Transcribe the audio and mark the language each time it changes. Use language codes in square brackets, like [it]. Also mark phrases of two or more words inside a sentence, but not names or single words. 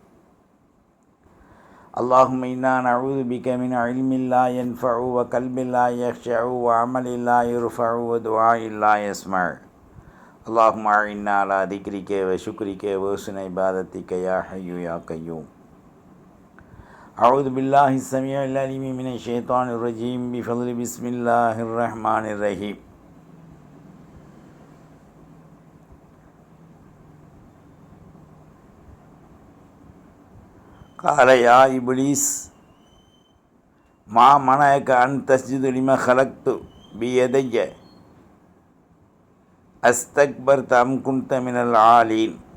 [ar] اللهم إنا نعوذ بك من علم لا ينفع و قلب لا يخشع و عمل لا يرفع و دعاء لا يسمع. اللهم أعنا على ذكرك و شكرك و حسن عبادتك يا حي يا قيوم. أعوذ بالله السميع العليم من الشيطان الرجيم بفضل بسم الله الرحمن الرحيم. قال يا إبليس ما منعك أن تسجد لما خلقت بيدي أستكبرت أم كنت من العالين.